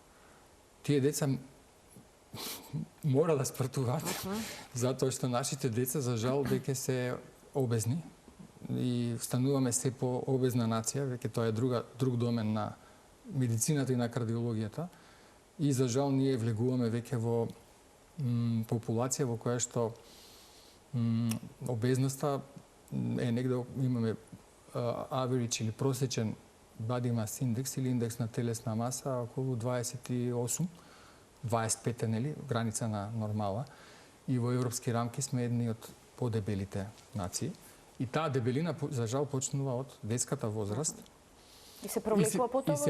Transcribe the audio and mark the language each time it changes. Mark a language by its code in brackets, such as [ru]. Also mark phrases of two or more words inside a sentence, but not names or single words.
[mk] Тие деца мора да спортуваат, затоа што нашите деца, за жал, веќе се обезни и стануваме се по обезна нација, веќе тоа е друг домен на медицината и на кардиологијата. И за жал ние влегуваме веќе во популација во која што обезноста е негде, имаме average или просечен [en] body mass index [mk] или индекс на телесна маса околу 28, 25 нели, граница на нормала. И во европски рамки сме едни од подебелите нации. И таа дебелина, за жал, почнува од детската возраст. И се провлекува потоа во животот.